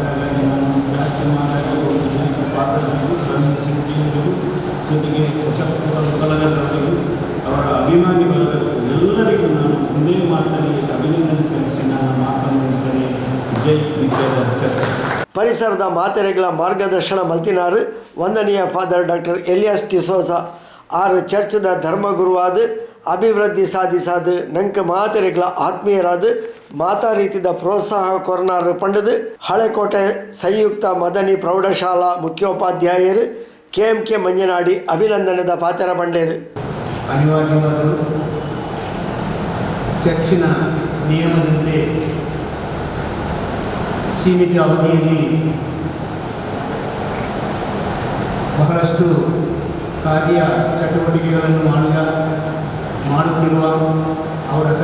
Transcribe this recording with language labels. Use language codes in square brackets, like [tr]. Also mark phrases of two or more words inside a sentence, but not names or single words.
[kn] ಹಾಗಾಗಿ ನಾನು ಜಾಸ್ತಿ ಮಾತಾಡಿ ಪಾತ್ರಗಳು ರವೀಂದ್ರ ಶೆಟ್ಟಿಯವರು ಜೊತೆಗೆ ಹೊಸಕುರ ಬಳಗದವರು ಅವರ ಅಭಿಮಾನಿ ಬಳಗರು ಎಲ್ಲರಿಗೂ ನಾನು ಒಂದೇ ಮಾತಲ್ಲಿ ಅಭಿನಂದನೆ ಸಲ್ಲಿಸಿ ನಾನು ಮಾತನ್ನು ಮುಗಿಸ್ತೇನೆ. ಜೈ ನಿತ್ಯದ ಚರ್ಚೆ. [tcy] ಪರಿಸರದ ಮಾತೆರೆಗಳ ಮಾರ್ಗದರ್ಶನ ಮಲ್ತಿನಾರು ವಂದನೀಯ ಫಾದರ್ ಡಾಕ್ಟರ್ ಇಲಿಯಾಸ್ ಡಿಸೋಜ 6 ಚರ್ಚ್ದ ಧರ್ಮಗುರುವಾದ ಅಭಿವೃದ್ಧಿ ಸಾಧಿಸಾದ ನಂಕ ಮಾತೆರೆಗಳ ಆತ್ಮೀಯರಾದ ಮಾತಾ ರೀತಿದ ಪ್ರೋತ್ಸಾಹ ಕೊರನಾರು ಪಂಡದು ಹಳೆಕೋಟೆ ಸಂಯುಕ್ತ ಮದನಿ ಪ್ರೌಢಶಾಲಾ ಮುಖ್ಯೋಪಾಧ್ಯಾಯರು KMK ಮಂಜನಾಡಿ ಅಭಿನಂದನೆದ ಪಾತ್ರ ಬಂಡೇರು. [kn] ಅನಿವಾರ್ಯವಾದರೂ ಚರ್ಚಿನ ನಿಯಮದಂತೆ ಸೀಮಿತ ಅವಧಿಯಲ್ಲಿ ಬಹಳಷ್ಟು ಕಾರ್ಯ ಚಟುವಟಿಕೆಗಳನ್ನು ಮಾಡುತ್ತಿರುವ ಅವರ